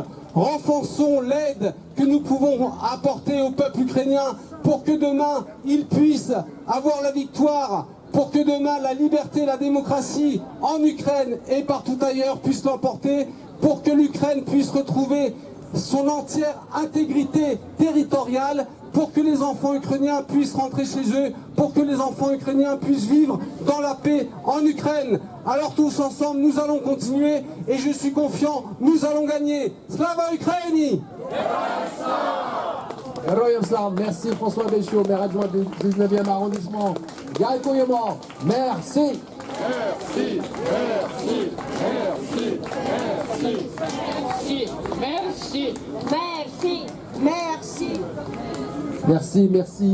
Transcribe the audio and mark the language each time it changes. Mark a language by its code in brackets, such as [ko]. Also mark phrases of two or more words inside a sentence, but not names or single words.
[fr] Renforçons l'aide que nous pouvons apporter au peuple ukrainien pour que demain, il puisse avoir la victoire, pour que demain, la liberté et la démocratie en Ukraine et partout ailleurs puissent l'emporter, pour que l'Ukraine puisse retrouver son entière intégrité territoriale, pour que les enfants ukrainiens puissent rentrer chez eux, pour que les enfants ukrainiens puissent vivre dans la paix en Ukraine. Alors tous ensemble, nous allons continuer et je suis confiant, nous allons gagner. [uk] Слава Україні! Героям слава, [fr] merci François Béchiot, maire adjoint du 19e arrondissement. [uk] Garikouyemo, merci. [fr] Merci, merci, merci, merci, merci, merci, merci, merci. Merci, merci.